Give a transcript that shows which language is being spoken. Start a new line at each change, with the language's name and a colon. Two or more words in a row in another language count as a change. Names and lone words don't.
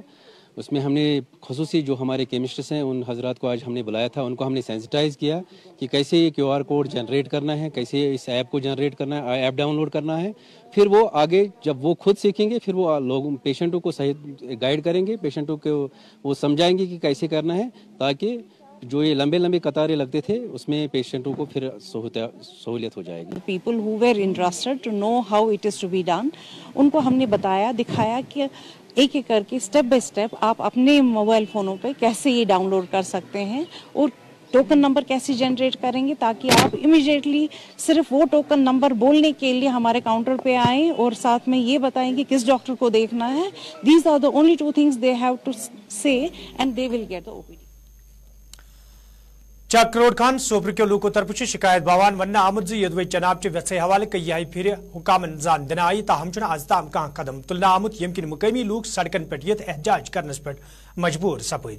Hindi: उसमें हमने ख़ुसूसी जो हमारे केमिस्ट्स हैं उन हजरात को आज हमने बुलाया था, उनको हमने सेंसिटाइज़ किया कि कैसे ये
English: QR code generate
Hindi: करना है, कैसे इस ऐप को जनरेट करना है,
English: app download
Hindi: करना है। फिर वो आगे जब वो खुद सीखेंगे फिर वो लोग पेशेंटों को सही गाइड करेंगे, पेशेंटों को वो समझाएंगे कि कैसे करना है, ताकि जो ये लंबे लंबे कतारें लगते थे उसमें पेशेंटों को फिर सहूलियत हो जाएगी।
English: people who were interested to know how it is to be done,
Hindi: उनको हमने बताया, दिखाया कि एक एक करके
English: step by step
Hindi: आप अपने मोबाइल फ़ोनों पे कैसे ये डाउनलोड कर सकते हैं और
English: token number
Hindi: कैसे जनरेट करेंगे, ताकि आप इमीडिएटली सिर्फ वो
English: token number
Hindi: बोलने के लिए हमारे काउंटर पे आएँ और साथ में ये बताएं कि किस डॉक्टर को देखना है।
English: these are the only 2 things they have to say and they will get the OPD.
Kashmiri: चक रोड खान सोपर के लोगों तरफ शिकायत बावान वन आमुद यदवे जनाब चे व्यसे हवाले कई फिर हुकामन जान दिन आई ताहम आज ताम कह कदम तुलना आमुद यमकिन मुकामी लोग सड़कन पे एहजाज करनस पे मजबूर सपद।